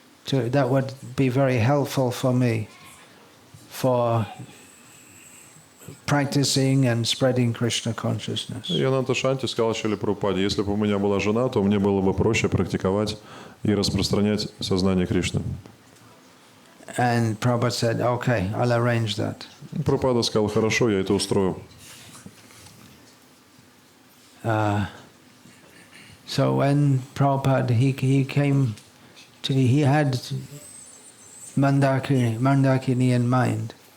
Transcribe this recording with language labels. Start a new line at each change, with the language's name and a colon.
English: that would be very helpful for me for practicing and spreading Krishna consciousness.
Russian: И Ананта Шанти сказал Шриле Прабхупаде: если бы у меня была жена, то мне было бы проще практиковать и распространять сознание Кришны.
English: And Prabhupada said, okay, I'll arrange that.
Russian: Прабхупада сказал: хорошо, я это устрою.
English: So when Prabhupada, he came to, he had Mandakini in mind.